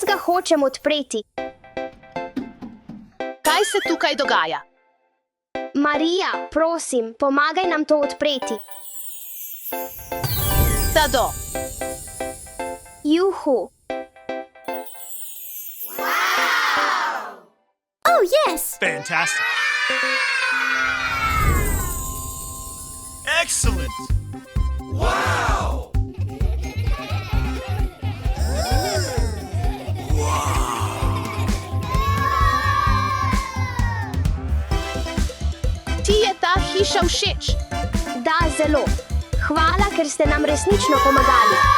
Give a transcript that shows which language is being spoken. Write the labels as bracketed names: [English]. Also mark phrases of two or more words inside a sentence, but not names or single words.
[Slovenian] hočem odpreti. Kaj se tukaj dogaja? Marija, prosim, pomagaj nam to odpreti. Tado, Juhu. [English] Oh, yes! Fantastic. Excellent. Wow. [Slovenian] ti je ta hiša všeč? Da, zelo. Hvala, ker ste nam resnično pomagali.